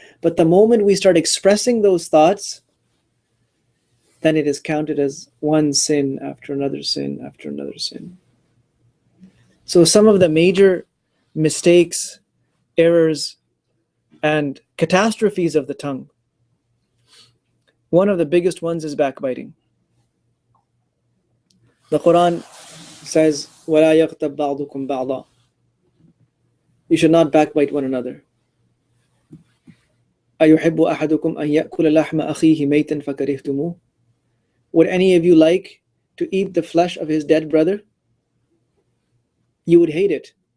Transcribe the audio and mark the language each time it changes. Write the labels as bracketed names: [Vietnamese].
[English] But the moment we start expressing those thoughts, then it is counted as one sin after another sin after another sin. So some of the major mistakes, errors, and catastrophes of the tongue, one of the biggest ones is backbiting. The Quran says, [Arabic] وَلَا يَغْتَبْ بَعْضُكُمْ بَعْضًا. [English] You should not backbite one another. [Arabic] أَيُحِبُّ أَحَدُكُمْ أَن يَأْكُلَ لَحْمَ أَخِيهِ مَيْتًا فَكَرِهْتُمُوهُ. [English] Would any of you like to eat the flesh of his dead brother? You would hate it.